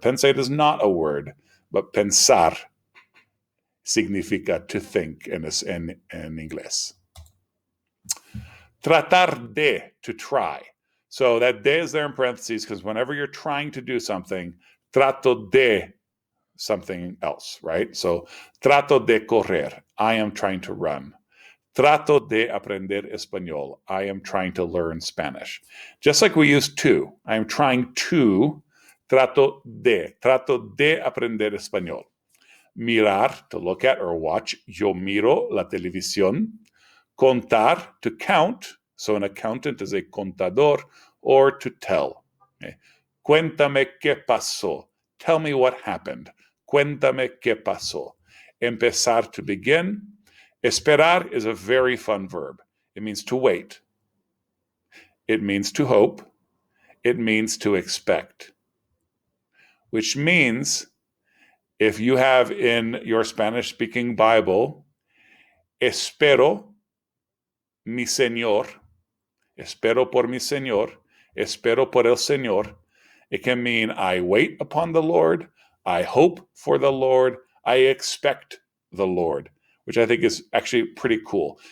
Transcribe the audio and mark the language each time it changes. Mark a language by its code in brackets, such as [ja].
[en] Pensate is not a word, but [es] pensar significa [en] to think in inglés. Tratar de, to try. So that de is there in parentheses because whenever you're trying to do something, trato de something else, right? So [es] trato de correr. [en] I am trying to run. [es] Trato de aprender español. [en] I am trying to learn Spanish. Just like we use to. I am trying to. [es] Trato de aprender español. [en] Mirar, to look at or watch. [es] Yo miro la televisión. Contar, [en] to count. So an accountant is a contador, or to tell. Okay. [es] Cuéntame qué pasó. [en] Tell me what happened. [es] Cuéntame qué pasó. [en] empezar, to begin. Esperar is a very fun verb. It means to wait. It means to hope. It means to expect. Which means, if you have in your Spanish-speaking Bible, [es] espero mi Señor, espero por mi Señor, espero por el Señor, [en] it can mean I wait upon the Lord, I hope for the Lord, I expect the Lord, which I think is actually pretty cool.